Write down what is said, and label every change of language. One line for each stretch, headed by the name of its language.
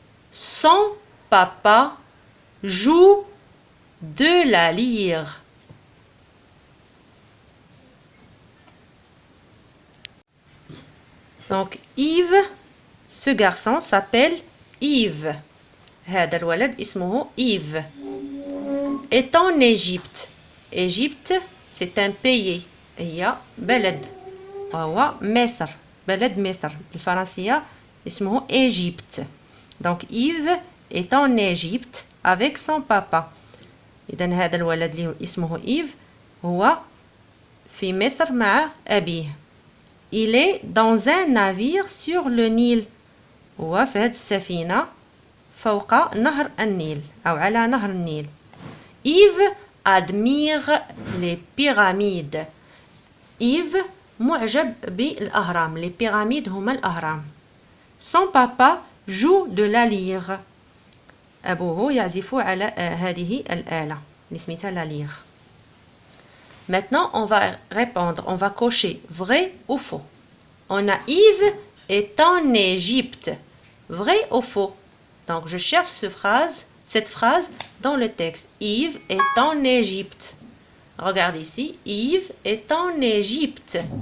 French: Son papa joue de la lyre. Donc Yves, ce garçon s'appelle Yves.
Arabic: هذا الولد اسمه Yves.
French: Est en Égypte. Égypte, c'est un pays.
Arabic: هي بلد. وهو مصر. بلد مصر. بالفرنسية اسمه Égypte.
French: Donc Yves est en Égypte avec son papa.
Arabic: إذن هذا الولد اللي اسمه إيف هو في مصر مع أبيه.
French: Il est dans un navire sur le Nil.
Arabic: هو في هذه السفينة فوق نهر النيل أو على نهر النيل.
French: Yves admire les pyramides.
Arabic: Yves معجب بالأهرام.
French: Les pyramides
Arabic: هما الأهرام.
French: Son papa joue de la lyre.
Arabic: أبوه يعزف على هذه الآلة اللي سميتها لا لير.
French: Maintenant, on va répondre, on va cocher vrai ou faux. On a Yves est en Égypte. Vrai ou faux? Donc, je cherche cette phrase dans le texte. Yves est en Égypte. Regarde ici, Yves est en Égypte.